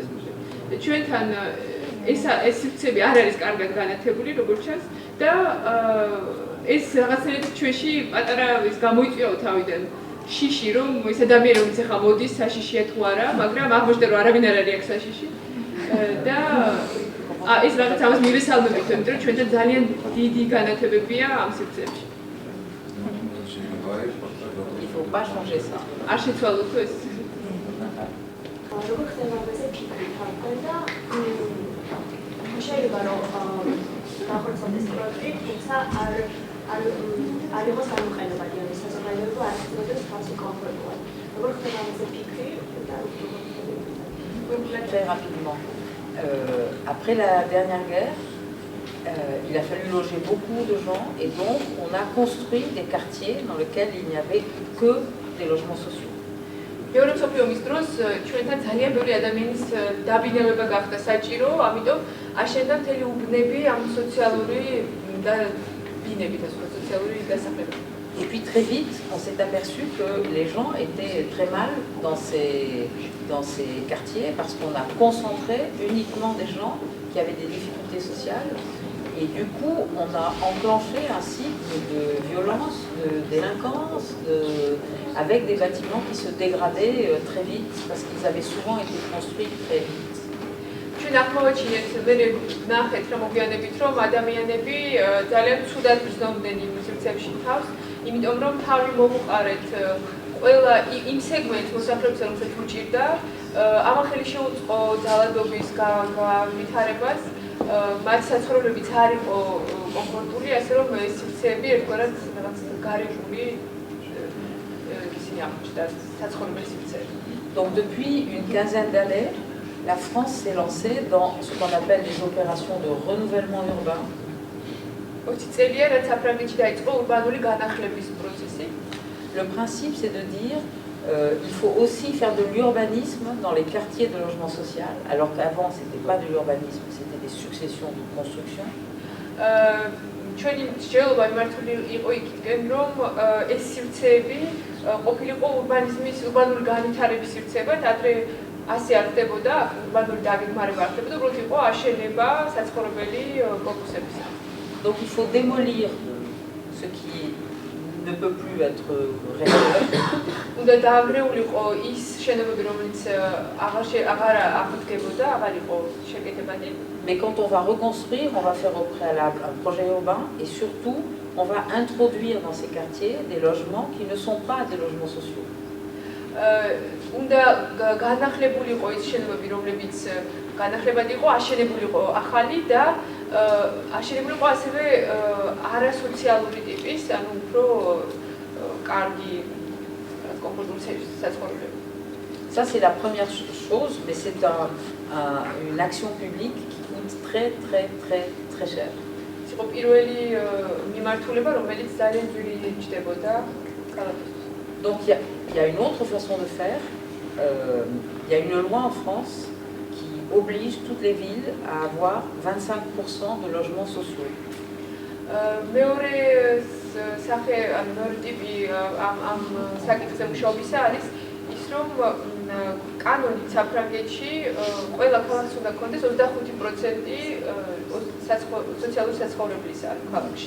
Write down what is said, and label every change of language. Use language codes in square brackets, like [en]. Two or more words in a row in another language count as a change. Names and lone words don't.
[ka] ჩვენთან ეს სივრცეები არ არის კარგად განათებული როგორც ჩანს და ეს რაღაცნაირად ჩვენში პატარა ის გამოიწვია თავიდან შიში რომ ეს ადამიანი რომელიც ახლა მოდის საშიშია თუ არა, მაგრამ აღმოჩნდა რომ არავინ არ არის აქ საშიში და ეს რაღაც ამას მივესალმებით, იმიტომ რომ ჩვენთან ძალიან დიდი განათებებია ამ სივრცეებში. [fr] Il ne faut pas changer ça. [ka] არშეცვალოთ ეს. როგორ ხდება ეს ფიქრი თავიდან და შეიძლება რომ დახორციელდეს პროექტი, თუმცა არ იყოს გამოყენებადი, ანუ საზოგადოება არ იქნებოდა თავისი კომფორტულად. როგორ ხდება ეს ფიქრი და [fr] Très rapidement. Après la dernière guerre, il a fallu loger beaucoup de gens et donc on a construit des quartiers dans lesquels il n'y avait que des logements sociaux. [ka] მეორე მსოფლიო ომის დროს ჩვენთან ძალიან ბევრი ადამიანის დაბინავება გახდა საჭირო, ამიტომ აშენდა მთელი უბნები ამ სოციალური და ბინები და სოციალური დასახლებები. [fr] Et puis très vite, on s'est aperçu que les gens étaient très mal dans ces quartiers parce qu'on a concentré uniquement des gens qui avaient des difficultés sociales. Et du coup, on a enclenché un cycle de violence, de délinquance, avec des bâtiments qui se dégradaient très vite parce qu'ils avaient souvent été construits très vite. [ka] ჩვენ აღმოვაჩინეთ ნახეთ რომ მოგვიანებით რომ ადამიანები ძალიან ცუდად გრძნობდნენ იმ სივრცეებში თავს, იმიტომ რომ თავი მოუყარეთ ყველა იმ სეგმენტს მოსახლეობის რომელსაც უჭირდა, ამახელი შეუწყო ძალადობის განვითარებას, მათ საცხოვრებებიც არ იყო კომფორტული, ასე რომ ეს სივრცეები ერთგვარად რაღაც გარეგული ისინი აღმოჩნდა საცხოვრებელი სივრცეები. [fr] Donc depuis une quinzaine d'années, la France s'est lancée dans ce qu'on appelle les opérations de renouvellement urbain. Le principe, c'est de dire il faut aussi faire de l'urbanisme dans les quartiers de logement social, alors qu'avant, ce n'était pas de l'urbanisme, c'était des successions de constructions. [ka] ჩვენი მსჯელობა მიმართული იყო იქიდან, რომ ეს სივრცეები ყოფილიყო ურბანული განვითარების სივრცეებად, ადრე ასე არ ხდებოდა, ურბანული დაგეგმარება არ ხდებოდა, უბრალოდ იყო აშენება საცხოვრებელი კორპუსებისა. [fr] Donc il faut démolir ce qui ne peut plus être restauré. [ka] უნდა დაანგრეულიყო ის შენობები, რომელიც აღარ აღდგებოდა, აღარ იყო შეკეთებადი. [fr] Mais quand on va reconstruire, on va faire au préalable un projet urbain et surtout, on va introduire dans ces quartiers des logements qui ne sont pas des logements sociaux. [ka] უნდა განახლებულიყო ის შენობები, რომლებიც განახლებადი იყო, აშენებულიყო ახალი და აშენებულიყო ასევე არასოციალური ტიპის, ანუ უფრო კარგი კომფორტული საცხოვრებელი. [fr] Ça, c'est la première chose, mais c'est une action publique qui coûte très, très, très, très cher. [ka] იყო პირველი მიმართულება, რომელიც ძალიან ძვირი ჩდებოდა. [fr] Donc il y a une autre façon de faire il y a une loi en France qui oblige toutes les villes à avoir 25% de logements sociaux. [ka] მეორე სახე ან მეორე ტიპი ამ საკითხზე მუშაობისა არის ის რომ კანონით საფრანგეთში ყველა ქალაქს უნდა ქონდეს 25% სოციალური საცხოვრებლისა ქალაქში.